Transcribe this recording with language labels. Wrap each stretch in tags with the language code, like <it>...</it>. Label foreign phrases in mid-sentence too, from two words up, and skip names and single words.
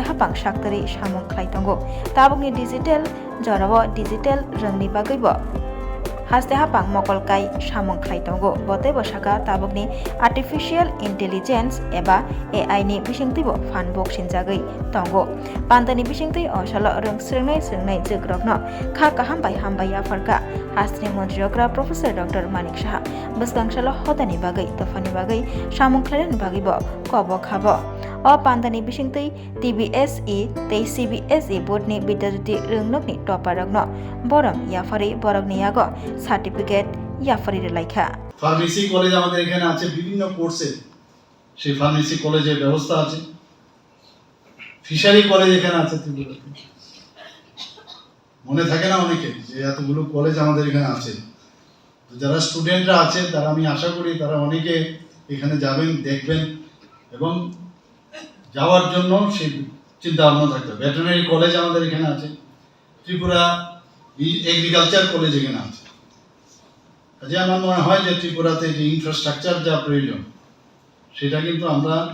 <trp>habang shaktari samung khlai tongo tabukni digital jorabo digital röngni baguibo haste habang mokolkai samung khlai tongo botebo saka tabukni</trp> <en>artificial intelligence</en> <trp>eba AI ni bisingtwibo phanbok sinjagui tongo pandani bisingtwi osalo röng swngnai jogrokno kha kaham bai hambai afarka Hastini Montri Okra Professor Dr. Manik Saha bwsgangsalo hodani bagui tofani bagui samung khlainani baguibo kobo khabo o pandani bisingtwi TBSE tei CBSE board ni Bidyajyoti röngnokni topa rokno borom yafarai borokni yago সার্টিফিকেট ইয়াফারির লেখা</trp> <bn>ফার্মেসি কলেজ আমাদের এখানে আছে বিভিন্ন কোর্সে সেই ফার্মেসি কলেজের ব্যবস্থা আছে ফিশারি কলেজ এখানে আছে ত্রিপুরাতে মনে থাকে না অনেকে যে এতগুলো কলেজ আমাদের এখানে আছে তো যারা স্টুডেন্টরা আছে তারা আমি আশা করি তারা অনেকে এখানে যাবেন দেখবেন এবং যাওয়ার জন্য সেই চিন্তা ভাবনা থাকবে ভেটেরিনারি কলেজ আমাদের এখানে আছে ত্রিপুরা এগ্রিকালচার কলেজ এখানে আছে কাজে আমার মনে হয় যে ত্রিপুরাতে যে ইনফ্রাস্ট্রাকচার যা প্রয়োজন সেটা কিন্তু আমরা</bn>